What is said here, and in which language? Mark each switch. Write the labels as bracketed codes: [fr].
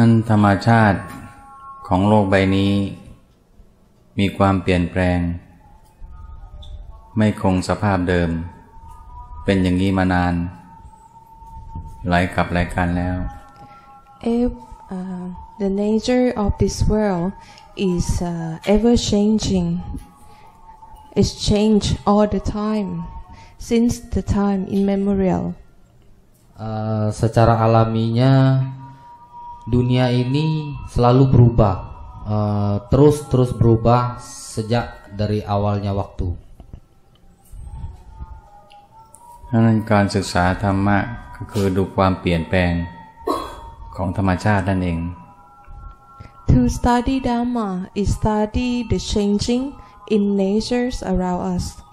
[th] ธรรมชาติของโลกใบนี้มีความเปลี่ยนแปลงไม่คงสภาพเดิมเป็นอย่างนี้มานานหลายกับหลายการแล้ว [en] If the nature of this world is ever changing, it's changed all the time since the time immemorial. [id] Secara alaminya dunia ini selalu berubah, terus berubah sejak dari awalnya waktu. [th] ดังนั้นการศึกษาธรรมะก็คือดูความเปลี่ยนแปลงของธรรมชาตินั่นเอง [en] To study Dhamma is study the changing in natures around us.